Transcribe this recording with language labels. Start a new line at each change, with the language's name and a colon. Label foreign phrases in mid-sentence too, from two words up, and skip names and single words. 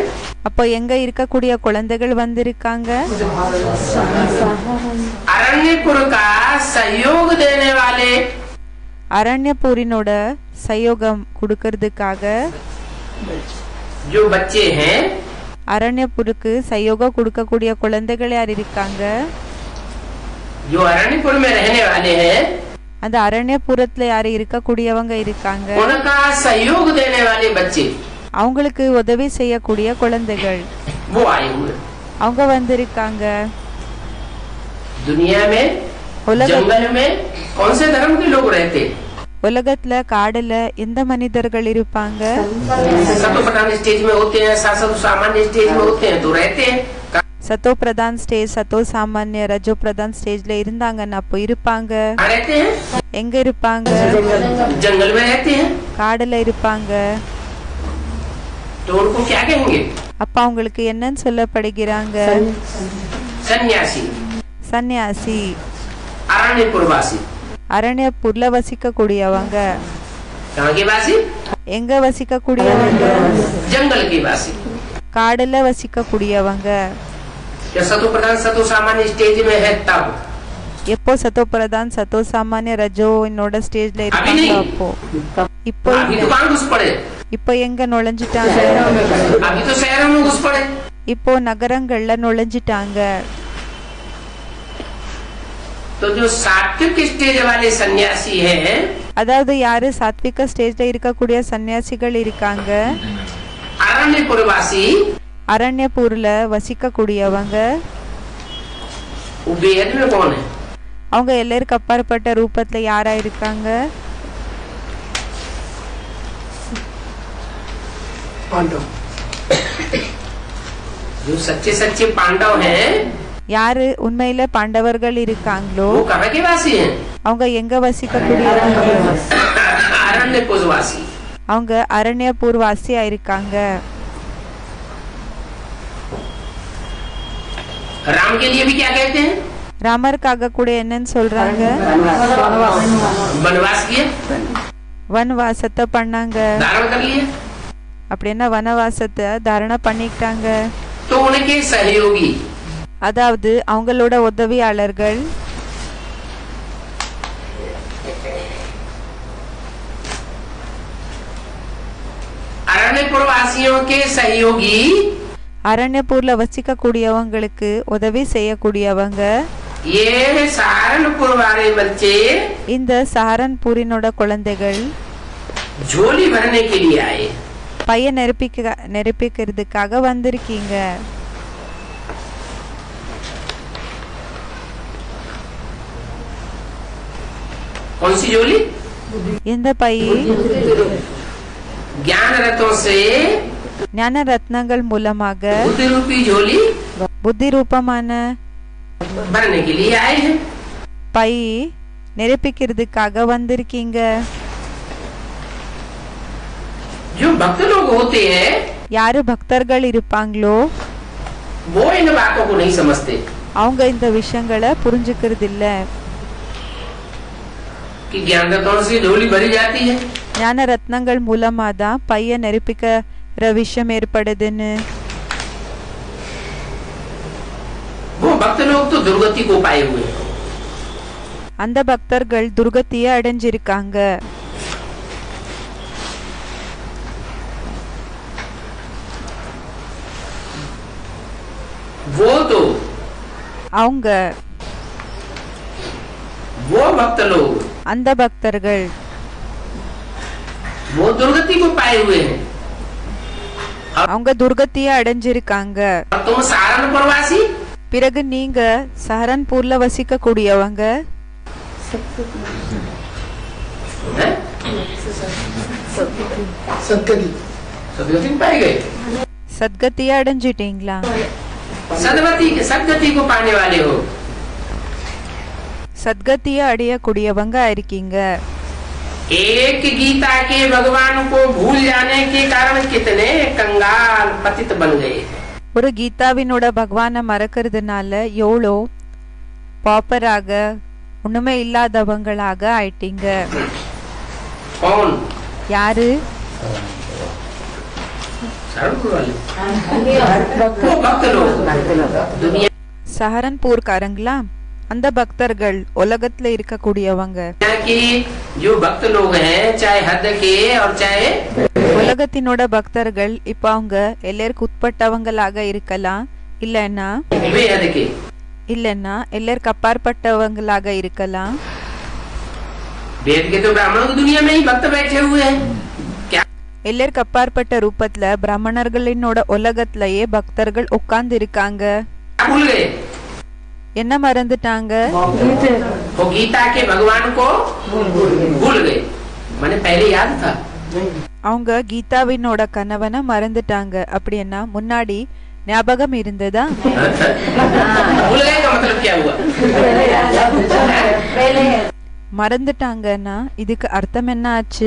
Tamil: அப்போ எங்க இருக்கக்கூடிய குழந்தைகள் வந்திருக்காங்க?
Hindi: अरण्यपुर का सहयोग देने वाले,
Tamil: அரண்யபூரினோட சயோகம் கொடுக்கறதுக்காக
Hindi: जो बच्चे हैं,
Tamil: அரண்யபுருக்கு சயோகம் கொடுக்கக்கூடிய குழந்தைகள் யார் இருக்காங்க?
Hindi: जो अरण्यपुर में रहने वाले हैं,
Tamil: அந்த அரண்யபுரத்துல யாரு இருக்கக்கூடியவங்க இருக்காங்க?
Hindi: उनका सहयोग देने वाले बच्चे,
Tamil: அவங்களுக்கு உதவி செய்யக்கூடிய குழந்தைகள்
Hindi: वो आए हुए.
Tamil: அவங்க வந்திருக்காங்க.
Hindi: दुनिया में, जंगल में कौन से धर्म के लोग रहते?
Tamil: உலகத்துல காடுல எந்த மனிதர்கள் இருப்பாங்க?
Hindi: सतो प्रधान स्टेज में होते हैं, शासक सामान्य स्टेज में होते हैं तो रहते हैं. सतो प्रधान
Tamil: ஸ்டேஜ்,
Hindi: सतो सामान्य, रजो प्रधान
Tamil: ஸ்டேஜ்ல இருந்தாங்கன்னா அப்போ இருப்பாங்க.
Hindi: कहाँ रहते हैं?
Tamil: எங்க இருப்பாங்க?
Hindi: जंगल में रहते हैं.
Tamil: காடுல இருப்பாங்க.
Hindi: तो उनको क्या कहेंगे?
Tamil: அப்ப அவங்களுக்கு என்னன்னு சொல்லப்படுகிறாங்க?
Hindi: सन्यासी,
Tamil: சன்னியாசி.
Hindi: अरण्यपुरवासी.
Tamil: அரண்யபூர்ல வசிக்க கூடியவங்க.
Hindi: कहाँ के वासी?
Tamil: எங்க வசிக்க கூடியவங்க?
Hindi: जंगल के वासी.
Tamil: காடுல வசிக்க கூடியவங்க.
Hindi: जब सतो प्रधान सतो सामान्य स्टेज में है तब,
Tamil: எப்போ
Hindi: सतो प्रधान सतो सामान्य रजो
Tamil: என்னோட ஸ்டேஜ்ல இருக்காங்க அப்போ. இப்போ
Hindi: अभी तो कहाँ घुस पड़े?
Tamil: இப்போ எங்க நுழைஞ்சிட்டாங்க?
Hindi: अभी तो शहरों में घुस पड़े.
Tamil: இப்போ நகரங்கள்ல நுழைஞ்சிட்டாங்க.
Hindi: तो जो सात्विक स्टेज वाले सन्यासी हैं,
Tamil: அதாவது யாரு சாத்விக ஸ்டேஜ்ல இருக்கக்கூடிய சன்னியாசிகள் இருக்காங்க,
Hindi: अरण्यपुरवासी,
Tamil: அரண்யபூர்ல வசிக்க கூடியவங்க,
Hindi: वो बेहद में कौन है?
Tamil: அவங்க எல்லாருக்கு அப்பாற்பட்ட ரூபத்துல யாரா இருக்காங்க?
Hindi: पांडव. जो सच्चे सच्चे पांडव हैं,
Tamil: யாரு உண்மையில பாண்டவர்கள் இருக்காங்களோ
Hindi: वो कहाँ के वासी हैं?
Tamil: அவங்க எங்க வசிக்க கூடியவங்க?
Hindi: अरण्यपुरवासी.
Tamil: அவங்க அரண்யபூர் வாசியா இருக்காங்க.
Hindi: राम के लिए भी क्या कहते हैं?
Tamil: ராமருக்காக கூட என்னன்னு சொல்றாங்க?
Hindi: वनवास किए,
Tamil: வனவாசத்தை பண்ணாங்க.
Hindi: धारण कर लिए.
Tamil: அப்படின்னா வனவாசத்தை தாரண பண்ணிக்கிட்டாங்க.
Hindi: तो उनके सहयोगी,
Tamil: அதாவது அவங்களோட உதவியாளர்கள்,
Hindi: अरण्यपुरवासियों के सहयोगी,
Tamil: அரண்யபூர்ல வசிக்க கூடியவங்களுக்கு உதவி செய்யக்கூடியவங்க,
Hindi: ये सहारनपुर वाले बच्चे
Tamil: இந்த சஹரன்பூரினோட குழந்தைகள்
Hindi: झोली भरने के लिए आए.
Tamil: பைய நெருப்பிக்கிறதுக்காக வந்திருக்கீங்க.
Hindi: कौन सी झोली?
Tamil: இந்த பை
Hindi: ज्ञान रथों से
Tamil: ஞான ரத்னங்கள் மூலமாக
Hindi: बुद्धि रूपी झोली
Tamil: புத்தி ரூபமான
Hindi: भरने के लिए आए हैं.
Tamil: பை நிரப்பிக்கிறதுக்காக வந்திருக்கீங்க.
Hindi: जो भक्त लोग होते हैं,
Tamil: யாரு பக்தர்கள் இருப்பாங்களோ
Hindi: वो इन बातों को नहीं समझते
Tamil: அவங்க இந்த விஷயங்களை புரிஞ்சுக்கிறது இல்ல.
Hindi: कि ज्ञान रथों से झोली भरी जाती है.
Tamil: ஞான ரத்னங்கள் மூலமா தான் பைய நெருப்பிக்கிற விஷயம் ஏற்படுதுன்னு.
Hindi: वो भक्त लोग तो दुर्गति को पाए हुए हैं.
Tamil: அந்த பக்தர்கள் துர்கத்திய அடைஞ்சிருக்காங்க.
Hindi: वो तो
Tamil: அவங்க
Hindi: वो भक्त लोग
Tamil: அந்த பக்தர்கள்
Hindi: वो दुर्गति को पाए हुए हैं
Tamil: அவங்க துர்கத்திய அடைஞ்சிருக்காங்க.
Hindi: और तुम सहारनपुरवासी
Tamil: பிறகு நீங்க சஹரன்பூர்ல வசிக்க கூடியவங்க
Hindi: हैं? सदगति सदगति में पाए गए
Tamil: சத்கத்திய அடைஞ்சிட்டீங்களா?
Hindi: सदगति को पाने वाले हो.
Tamil: சத்கத்திய அடையக்கூடியவங்க இருக்கீங்க.
Hindi: एक गीता के भगवान को भूल जाने के कारण कितने कंगाल पतित बन गए.
Tamil: ஒரு கீதாவினோட பகவானை மறக்கிறதுனால எவ்வளோ பாப்பராக ஒண்ணுமே இல்லாதவங்களாக ஆயிட்டீங்க.
Hindi: कौन?
Tamil: யாரு?
Hindi: सहारनपुर वाले वो भक्त लोग दुनिया
Tamil: சஹரன்பூர்காரங்களா? அந்த பக்தர்கள் உலகத்துல இருக்கக்கூடியவங்க.
Hindi: की जो भक्त लोग हैं चाहे हद के और चाहे
Tamil: உலகத்தினோட பக்தர்கள் இப்ப அவங்க எல்லாருக்கும் உட்பட்டவங்களாக இருக்கலாம், இல்லைன்னா
Hindi: बेहद के
Tamil: எல்லாருக்கு அப்பாற்பட்டவங்களாக இருக்கலாம்.
Hindi: बेहद के तो ब्राह्मणों की दुनिया में ही भक्त बैठे हुए हैं. क्या
Tamil: எல்லாருக்கு அப்பாற்பட்ட ரூபத்துல பிராமணர்களினோட உலகத்திலேயே பக்தர்கள் உட்கார்ந்து இருக்காங்க.
Hindi: भूल गए?
Tamil: என்ன மறந்துட்டாங்க?
Hindi: वो गीता के भगवान को भूल गए. मैंने पहले याद था.
Tamil: அவங்க கீதாவினோட கணவனை மறந்துட்டாங்க. அப்படின்னா முன்னாடி ஞாபகம் இருந்ததா?
Hindi: भूल गए का मतलब क्या हुआ?
Tamil: மறந்துட்டாங்கன்னா இதுக்கு அர்த்தம் என்ன ஆச்சு?